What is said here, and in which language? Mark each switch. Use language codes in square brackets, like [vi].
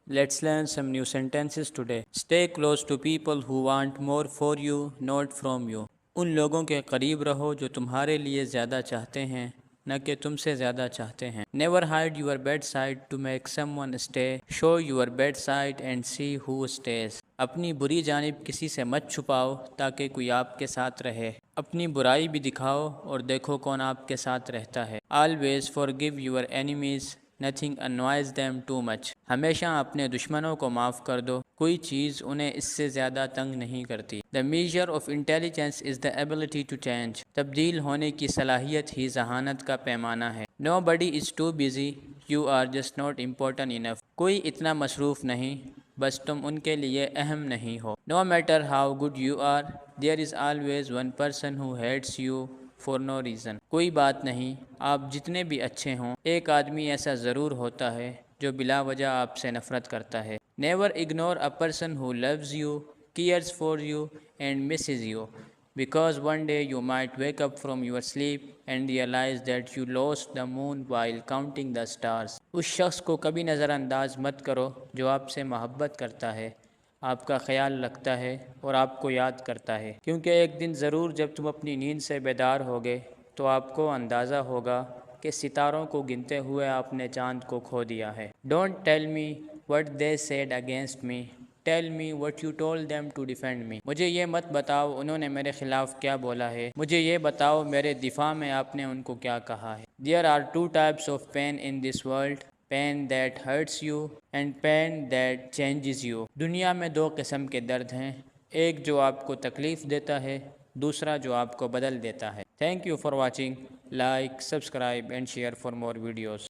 [en] Let's learn some new sentences today. Stay close to people who want more for you, not from you. [ur] ان لوگوں کے قریب رہو جو تمہارے لیے زیادہ چاہتے ہیں نہ کہ تم سے زیادہ چاہتے ہیں. [en] Never hide your bad side to make someone stay. Show your bad side and see who stays. [ur] اپنی بری جانب کسی سے مت چھپاؤ تاکہ کوئی آپ کے ساتھ رہے. اپنی برائی بھی دکھاؤ اور دیکھو کون آپ کے ساتھ رہتا ہے. [en] Always forgive your enemies. Nothing annoys them too much. [ur] ہمیشہ اپنے دشمنوں کو معاف کر دو، کوئی چیز انہیں اس سے زیادہ تنگ نہیں کرتی. [en] The measure of intelligence is the ability to change. [ur] تبدیل ہونے کی صلاحیت ہی ذہانت کا پیمانہ ہے. [en] Nobody is too busy. You are just not important enough. [ur] کوئی اتنا مصروف نہیں، بس تم ان کے لیے اہم نہیں ہو. [en] No matter how good you are, there is always one person who hates you for no reason. [ur] کوئی بات نہیں، آپ جتنے بھی اچھے ہوں، ایک آدمی ایسا ضرور ہوتا ہے جو بلا وجہ آپ سے نفرت کرتا ہے. [en] Never ignore a person who loves you, cares for you and misses you, because one day you might wake up from your sleep and realize that you lost the moon while counting the stars. [ur] اس شخص کو کبھی نظر انداز مت کرو جو آپ سے محبت کرتا ہے، آپ کا خیال رکھتا ہے اور آپ کو یاد کرتا ہے، کیونکہ ایک دن ضرور جب تم اپنی نیند سے بیدار ہوگے تو آپ کو اندازہ ہوگا کہ ستاروں کو گنتے ہوئے آپ نے چاند کو کھو دیا ہے. [en] Don't tell me what they said against me. Tell me what you told them to defend me. [ur] مجھے یہ مت بتاؤ انہوں نے میرے خلاف کیا بولا ہے، مجھے یہ بتاؤ میرے دفاع میں آپ نے ان کو کیا کہا ہے. [en] There are two types of pain in this world. Pain that hurts you and pain that changes you. [ur] دنیا میں دو قسم کے درد ہیں، ایک جو آپ کو تکلیف دیتا ہے، دوسرا جو آپ کو بدل دیتا ہے. [en] Thank you for watching. Like, subscribe and share for more videos.